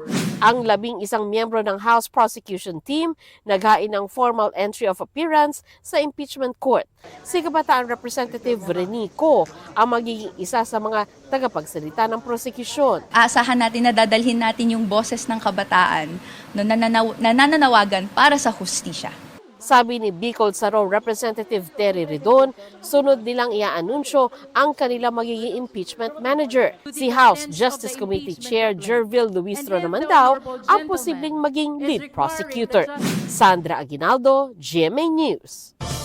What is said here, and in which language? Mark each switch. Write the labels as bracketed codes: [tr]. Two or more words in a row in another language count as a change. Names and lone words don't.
[tl] Ang 11 miyembro ng House Prosecution Team naghain ng [en] formal entry of appearance [tl] sa [en] impeachment court. [tl] Si Kabataan Representative Renico ang magiging isa sa mga tagapagsalita ng prosecution. Aasahan natin na dadalhin natin yung boses ng kabataan na nananawagan para sa hustisya. Sabi ni Bicol Saro Representative Terry Ridon, sunod nilang iaanunsyo ang kanilang magiging [en] impeachment manager. [tl] Si House Justice Committee Chair Jervil Luistro naman daw ang posibleng maging [en] lead prosecutor. [tl] Sandra Aguinaldo, GMA News.